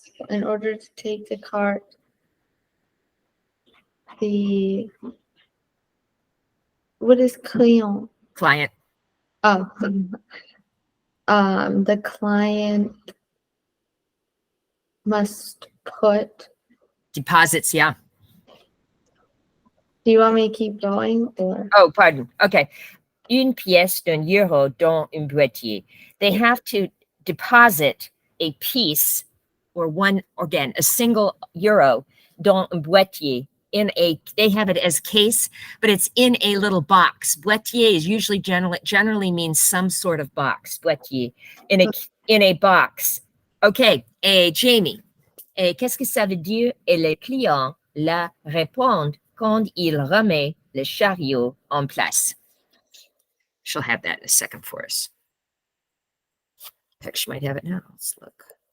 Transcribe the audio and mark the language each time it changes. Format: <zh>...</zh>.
<en>In order to take the cart, what is client? Client. Oh, the client must put. Deposits, yeah. Do you want me to keep going or? Oh, pardon. Okay.</en> <fr>Une pièce d'un euro dans un boîtier.</fr> <en>They have to deposit a piece or a single euro</en> <fr>dans un boîtier</fr> <en>they have it as case, but it's in a little box. Boîtier is usually generally means some sort of box. Boîtier in a box. Okay. Jamie.</en> <fr>Qu'est-ce que ça veut dire? Et les clients la répondent quand il remet le chariot en place.</fr> <en>She'll have that in a second for us. In fact, she might have it now. Let's look.</en>